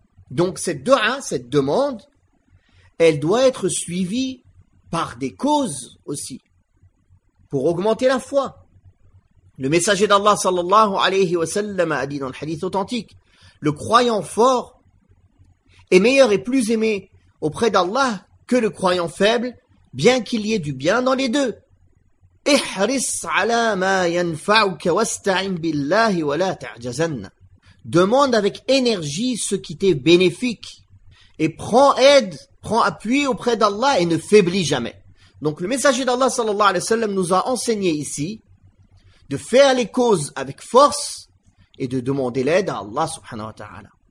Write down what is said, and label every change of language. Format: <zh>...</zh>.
<fr>Donc cette dua, cette demande, elle doit être suivie par des causes aussi, pour augmenter la foi. Le messager d'Allah</fr> <ar>sallallahu alayhi wa sallam</ar> <fr>a dit dans le hadith authentique, le croyant fort est meilleur et plus aimé auprès d'Allah que le croyant faible, bien qu'il y ait du bien dans les deux.</fr> <ar>احرص على ما ينفعك واستعن بالله ولا تعجزن.</ar> <fr>Demande avec énergie ce qui t'est bénéfique et prends aide, prends appui auprès d'Allah et ne faiblis jamais. Donc le messager d'Allah</fr> <ar>sallallahu alayhi wa sallam</ar> <fr>nous a enseigné ici de faire les causes avec force et de demander l'aide à Allah</fr> <ar>subhanahu wa ta'ala.</ar>